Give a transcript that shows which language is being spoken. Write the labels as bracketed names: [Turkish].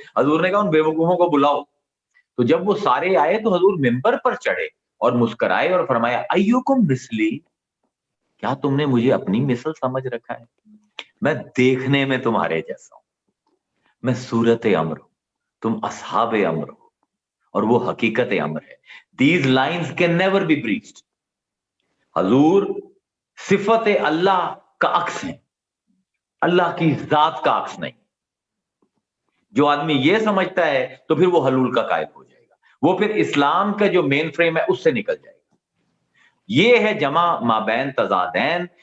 [Urdu] حضور نے کہا ان بے وقوفوں کو بلاؤ. تو جب وہ سارے آئے تو حضور ممبر پر چڑھے اور مسکرائے اور فرمایا [Arabic] ایوکم مثلی، [Urdu] کیا تم نے مجھے اپنی مثل سمجھ رکھا ہے؟ میں دیکھنے میں تمہارے جیسا ہوں، میں صورت امر ہوں، تم اصحاب امر ہو، اور وہ حقیقت امر ہے. [English] These lines can never be breached. [Urdu] حضور صفت اللہ کا عکس ہیں، اللہ کی ذات کا عکس نہیں. جو آدمی یہ سمجھتا ہے تو پھر وہ حلول کا قائل ہو جائے گا، وہ پھر اسلام کا جو مین فریم ہے اس سے نکل جائے گا. یہ ہے جمع مابین تضادین